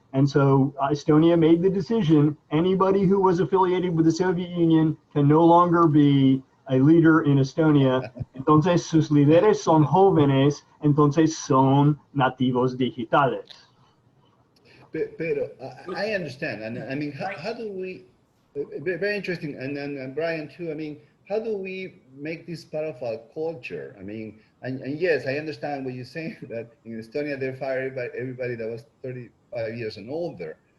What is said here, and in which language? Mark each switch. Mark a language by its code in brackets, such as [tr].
[en] And so Estonia made the decision, anybody who was affiliated with the Soviet Union can no longer be a leader in Estonia. [es] Entonces sus líderes son jóvenes, entonces son nativos digitales. [en] Pero I understand, and I mean, how do we? Very interesting, and then Brian too. I mean, how do we make this part of our culture? I mean, and yes, I understand what you're saying that in Estonia they fire everybody that was 35 years and older.